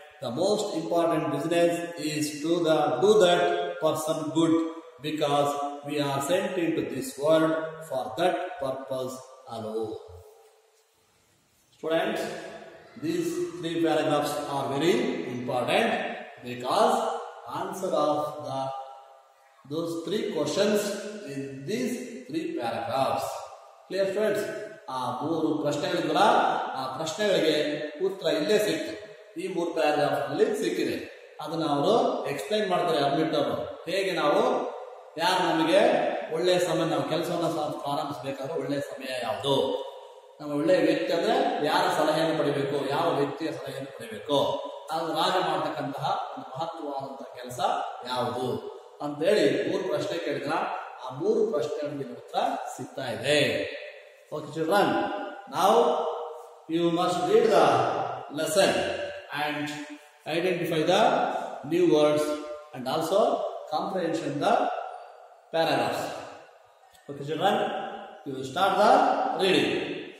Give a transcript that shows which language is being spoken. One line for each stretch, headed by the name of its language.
English: The most important business is to do that person good, because we are sent into this world for that purpose alone. Students, these three paragraphs are very important because answer of those three questions in these three paragraphs. Clear friends?
Kannada: ಆ ಮೂರು ಪ್ರಶ್ನೆಗಳಿಂದ ಆ ಪ್ರಶ್ನೆಗಳಿಗೆ ಉತ್ತರ ಇಲ್ಲೇ ಸಿಕ್ತು. ಈ ಮೂರು paragraph ನಲ್ಲಿ ಸಿಕ್ಕಿದೆ. ಅದನ್ನ ಅವರು ಎಕ್ಸ್ಪ್ಲೈನ್ ಮಾಡ್ತಾರೆ ಅಡ್ಮಿಟ್ ಅವರು. ಹೇಗೆ ನಾವು ಯಾರು ನಮಗೆ ಒಳ್ಳೆಯ ಸಮಯ, ನಾವು ಕೆಲಸವನ್ನು ಪ್ರಾರಂಭಿಸಬೇಕಾದ್ರೆ ಒಳ್ಳೆಯ ಸಮಯ ಯಾವುದು, ನಮ್ಮ ಒಳ್ಳೆಯ ವ್ಯಕ್ತಿ ಅಂದ್ರೆ ಯಾರ ಸಲಹೆಯನ್ನು ಪಡಿಬೇಕು, ಯಾವ ವ್ಯಕ್ತಿಯ ಸಲಹೆಯನ್ನು ಪಡಿಬೇಕು, ಅದು ರಾಜ ಮಾಡತಕ್ಕಂತಹ ಒಂದು ಮಹತ್ವವಾದಂತಹ ಕೆಲಸ ಯಾವುದು ಅಂತೇಳಿ ಮೂರು ಪ್ರಶ್ನೆ ಕೇಳಿದ್ರ ಆ ಮೂರು ಪ್ರಶ್ನೆಗಳಿಗೆ ಉತ್ತರ ಸಿಗ್ತಾ ಇದೆ.
English: Okay children, now you must read the lesson and identify the new words and also comprehension the paragraphs. Okay children, you will start the reading.